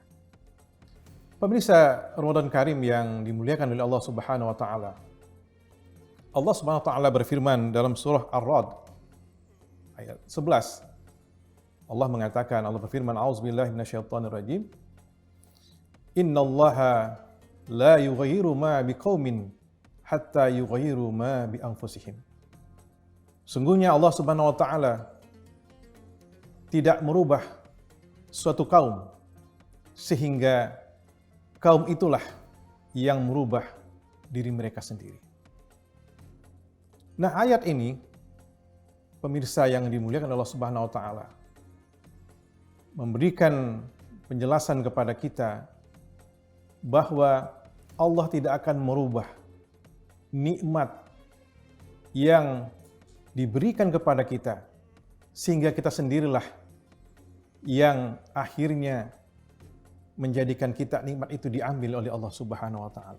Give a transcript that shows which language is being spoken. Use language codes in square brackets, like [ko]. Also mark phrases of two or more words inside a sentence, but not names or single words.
[id] Pemirsa Ramadan Karim yang dimuliakan oleh [ar] الله سبحانه وتعالى. الله سبحانه وتعالى [id] berfirman dalam surah Ar-Ra'd ayat 11. Allah mengatakan, Allah berfirman, [ar] أعوذ بالله من الشيطان الرجيم. إن الله لا يغير ما بقوم حتى يغيروا ما بأنفسهم. [id] Sungguhnya [ar] الله سبحانه وتعالى [id] tidak merubah suatu kaum sehingga kaum itulah yang merubah diri mereka sendiri. Nah, ayat ini pemirsa yang dimuliakan [ar] الله سبحانه وتعالى [id] memberikan penjelasan kepada kita bahwa Allah tidak akan merubah nikmat yang diberikan kepada kita sehingga kita sendirilah yang akhirnya menjadikan kita nikmat itu diambil oleh [ar] الله سبحانه وتعالى.